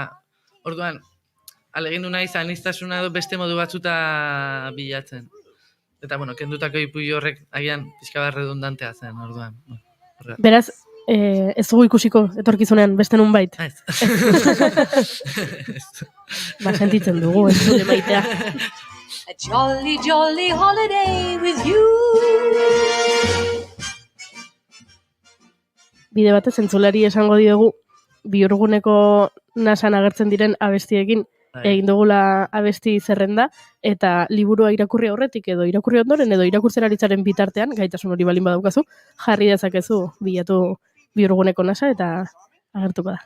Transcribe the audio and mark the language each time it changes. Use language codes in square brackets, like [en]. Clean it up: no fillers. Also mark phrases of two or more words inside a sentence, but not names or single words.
[eu] Orduan, alegindu nahi aniztasuna edo beste modu batzuta bilatzen. Eta, kendutako ipui horrek agian pixka bat redundantea zen, orduan. Beraz, ez dugu ikusiko etorkizunean beste nun bait. Sentitzen dugu, ez dugu maitea. [en] A jolly, jolly holiday with you. [eu] Bide batez entzulari esango diogu, bihurguneko nasan agertzen diren abestiekin egin dugula abesti zerrenda, eta liburua irakurri aurretik edo irakurri ondoren edo irakurtzen aritzaren bitartean, gaitasun hori balin badaukazu, jarri dezakezu bilatu bihurguneko nasa eta agertuko da.